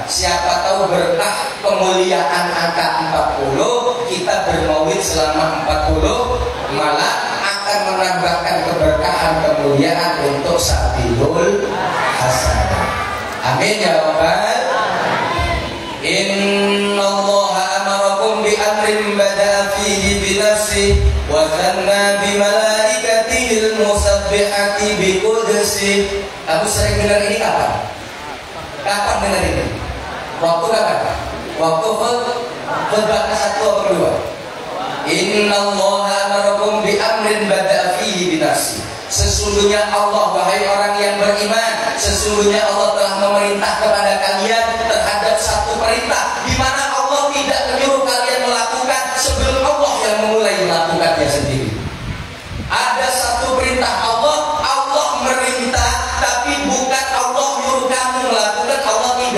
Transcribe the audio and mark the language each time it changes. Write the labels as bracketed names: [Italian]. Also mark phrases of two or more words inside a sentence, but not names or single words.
[Indonesian] Siapa tahu berkah kemuliaan angka 40, kita bermaulid selama 40 malah akan menambahkan keberkahan kemuliaan untuk Sabilul Hasanah. [Arabic] آمين يا رب. إن الله أمركم بأمر بدأ فيه بنفسه وثنى بملائكته المسبحة بقدسه. [Indonesian] Kamu sering dengar ini kapan? Kapan dengar ini? Waktu kapan? Waktu khutbah ke-1 atau kedua? [Arabic] إن الله أمركم بأمر بدأ فيه بنفسه. [Indonesian] Sesungguhnya Allah, wahai orang yang beriman, sesungguhnya Allah telah memerintah kepada kalian terhadap satu perintah di mana Allah tidak menyuruh kalian melakukan sebelum Allah yang memulai melakukannya sendiri. Ada satu perintah Allah merintah, tapi bukan Allah nyuruh kamu melakukan.